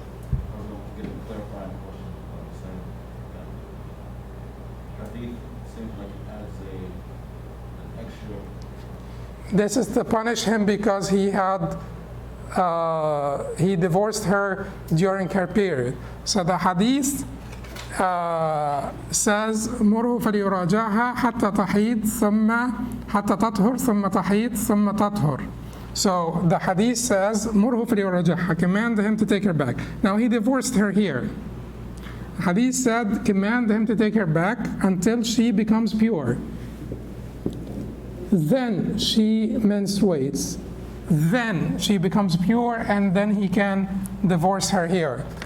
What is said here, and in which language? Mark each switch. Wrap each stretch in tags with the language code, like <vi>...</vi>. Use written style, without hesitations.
<en>I was going to get a clarifying question about the same. Hadith seems like it adds an extra. This is to punish him because he divorced her during her period. So the hadith says</en> <ar>مره فليراجعها حتى تحيض ثم حتى تطهر ثم تحيض ثم تطهر.</ar> <en>So the hadith says</en> <ar>مره فليراجعها,</ar> <en>command him to take her back. Now he divorced her here. Hadith said command him to take her back until she becomes pure. Then she menstruates. Then she becomes pure and then he can divorce her here.</en>